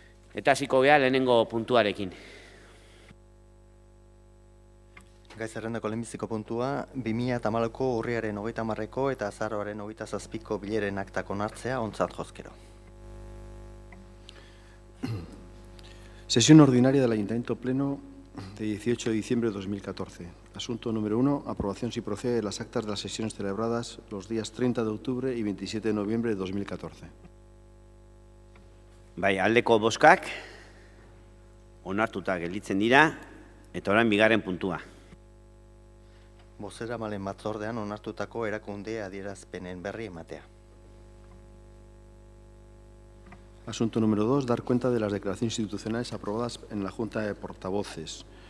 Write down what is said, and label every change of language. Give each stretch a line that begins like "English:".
Basque: Eta hasiko gea lehenengo puntuarekin. Gai zerrendako lehenbiziko puntua, 2014ko urriaren 30ko eta azaroaren 27ko bileren aktak onartzea ontzat jozkero.
Spanish: Sesión ordinaria del Ayuntamiento Pleno de 18 de diciembre de 2014. Asunto número 1. Aprobación si procede de las actas de las sesiones celebradas los días 30 de octubre y 27 de noviembre de 2014.
Basque: Bai, aldeko bozkak onartuta gelditzen dira, eta orain bigarren puntua. Bozeramalen batzordean onartutako erakunde adierazpenen berri ematea.
Spanish: Asunto número 2. Dar cuenta de las declaraciones institucionales aprobadas en la Junta de Portavoces.